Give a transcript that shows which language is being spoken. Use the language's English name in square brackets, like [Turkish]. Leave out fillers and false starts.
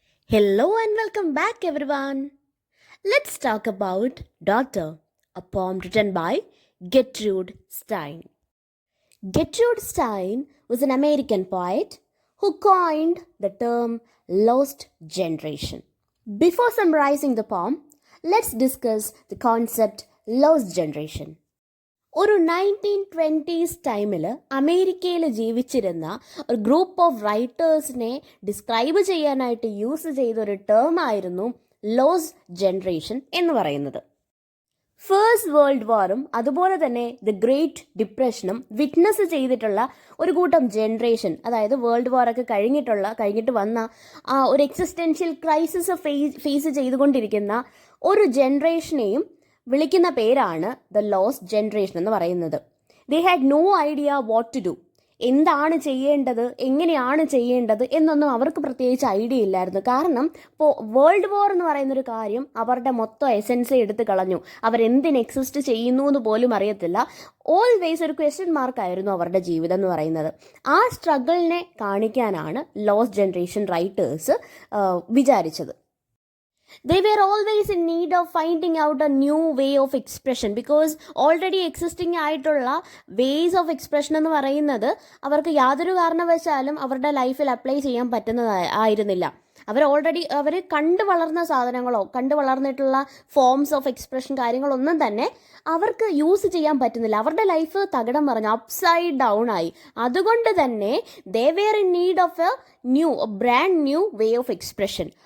[English] Hello and welcome back, everyone. Let's talk about Daughter, a poem written by Gertrude Stein. Gertrude Stein was an American poet who coined the term lost generation. Before summarizing the poem, let's discuss the concept lost generation. [Malayalam] ഒരു 1920s ടൈമിൽ അമേരിക്കയിൽ ജീവിച്ചിരുന്ന ഒരു group of റൈറ്റേഴ്സിനെ describe ചെയ്യാനായിട്ട് use ചെയ്ത ഒരു term ആയിരുന്നു loss generation എന്ന് പറയുന്നത്. ഫേസ്റ്റ് വേൾഡ് വാറും അതുപോലെ തന്നെ ദ ഗ്രേറ്റ് ഡിപ്രഷനും വിറ്റ്നസ് ചെയ്തിട്ടുള്ള ഒരു കൂട്ടം ജനറേഷൻ, അതായത് വേൾഡ് വാറൊക്കെ കഴിഞ്ഞിട്ട് വന്ന ആ ഒരു എക്സിസ്റ്റൻഷ്യൽ ക്രൈസിസ് ഫേസ് ചെയ്തുകൊണ്ടിരിക്കുന്ന ഒരു ജനറേഷനെയും വിളിക്കുന്ന പേരാണ് ദ ലോസ്റ്റ് ജനറേഷൻ എന്ന് പറയുന്നത്. [English] They had no idea what to do. [Malayalam] എന്താണ് ചെയ്യേണ്ടത്, എങ്ങനെയാണ് ചെയ്യേണ്ടത് എന്നൊന്നും അവർക്ക് പ്രത്യേകിച്ച് ഐഡിയ ഇല്ലായിരുന്നു. കാരണം ഇപ്പോൾ വേൾഡ് വാർ എന്ന് പറയുന്നൊരു കാര്യം അവരുടെ മൊത്തം എസെൻസ് എടുത്ത് കളഞ്ഞു. അവരെന്തിന് എക്സിസ്റ്റ് ചെയ്യുന്നു എന്ന് പോലും അറിയത്തില്ല. ഓൾവേസ് ഒരു ക്വസ്റ്റ്യൻ മാർക്കായിരുന്നു അവരുടെ ജീവിതം എന്ന് പറയുന്നത്. ആ സ്ട്രഗിളിനെ കാണിക്കാനാണ് ലോസ്റ്റ് ജനറേഷൻ റൈറ്റേഴ്സ് വിചാരിച്ചത്. [English] They were always in need of finding out a new way of expression because already existing [Malayalam] ആയിട്ടുള്ള വേസ് ഓഫ് എക്സ്പ്രഷൻ എന്ന് പറയുന്നത് അവർക്ക് യാതൊരു കാരണവശാലും അവരുടെ ലൈഫിൽ അപ്ലൈ ചെയ്യാൻ പറ്റുന്നതായിരുന്നില്ല. അവർ കണ്ടു വളർന്ന സാധനങ്ങളോ കണ്ടു വളർന്നിട്ടുള്ള ഫോംസ് ഓഫ് എക്സ്പ്രഷൻ കാര്യങ്ങളൊന്നും തന്നെ അവർക്ക് യൂസ് ചെയ്യാൻ പറ്റുന്നില്ല. അവരുടെ ലൈഫ് തകിടം മറിഞ്ഞു, അപ്സൈഡ് ഡൗൺ ആയി. അതുകൊണ്ട് തന്നെ [English] They were in need of a brand new way of expression.